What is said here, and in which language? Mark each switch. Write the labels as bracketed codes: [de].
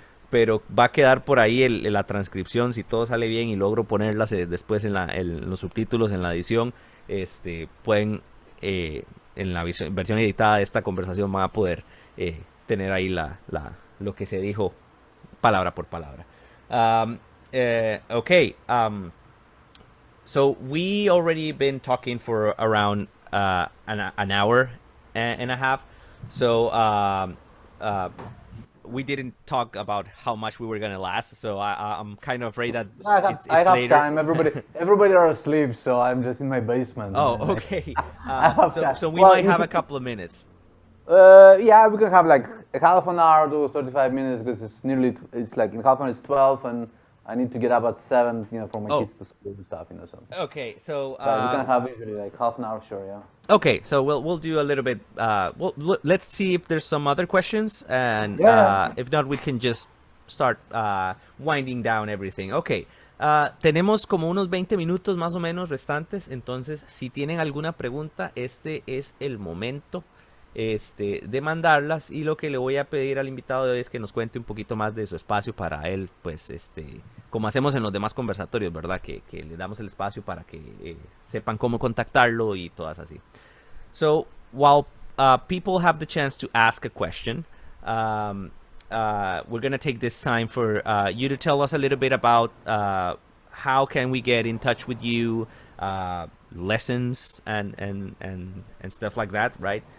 [es] Pero va a quedar por ahí la transcripción si todo sale bien y logro ponerlas después en los subtítulos en la edición. Pueden en la versión editada de esta conversación van a poder tener ahí lo que se dijo palabra por palabra. [en] Um, okay. So we already been talking for around an hour and a half. So we didn't talk about how much we were gonna last. So I'm kind of afraid that I it's have later. time. Everybody are asleep, so I'm just in my basement. Oh, Man. okay. I have time. So we Well, might have a couple of minutes. Yeah, we can have like a half an hour to 35 minutes because it's like in half an hour it's 12 and I need to get up at 7, for my kids to school and stuff, so. Okay, so But we can have usually like half an hour, sure, yeah. okay, so we'll do a little bit. Let's see if there's some other questions, and Yeah. if not, we can just start winding down everything. [es] Okay, tenemos como unos 20 minutos más o menos restantes, entonces si tienen alguna pregunta, este es el momento de mandarlas, y lo que le voy a pedir al invitado de hoy es que nos cuente un poquito más de su espacio para él, pues como hacemos en los demás conversatorios, ¿verdad? Que le damos el espacio para que sepan cómo contactarlo y todas así. [en] So while people have the chance to ask a question, we're going to take this time for you to tell us a little bit about how can we get in touch with you, lessons and stuff like that, right?